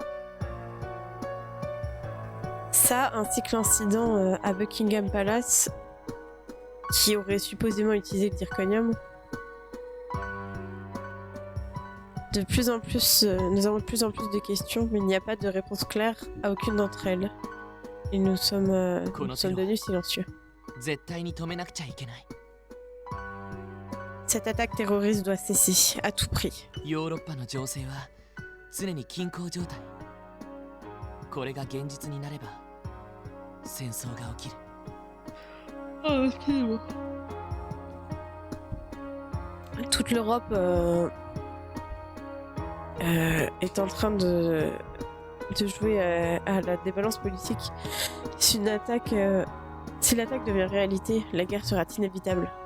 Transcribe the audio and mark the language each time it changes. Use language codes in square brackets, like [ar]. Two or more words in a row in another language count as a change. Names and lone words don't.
[fr] Ça, ainsi que l'incident à Buckingham Palace, qui aurait supposément utilisé le zirconium. De plus en plus, nous avons de plus en plus de questions, mais il n'y a pas de réponse claire à aucune d'entre elles. Et nous sommes devenus silencieux. [ja] 絶対に止めなくちゃいけない。 [fr] Cette attaque terroriste doit cesser, à tout prix. [ja] ヨーロッパの情勢は常に均衡状態。これが現実になれば戦争が起きる。 [fr] Oh, excusez-moi. Toute l'Europe est en train de jouer à la débalance politique. Si l'attaque devient réalité, la guerre sera inévitable.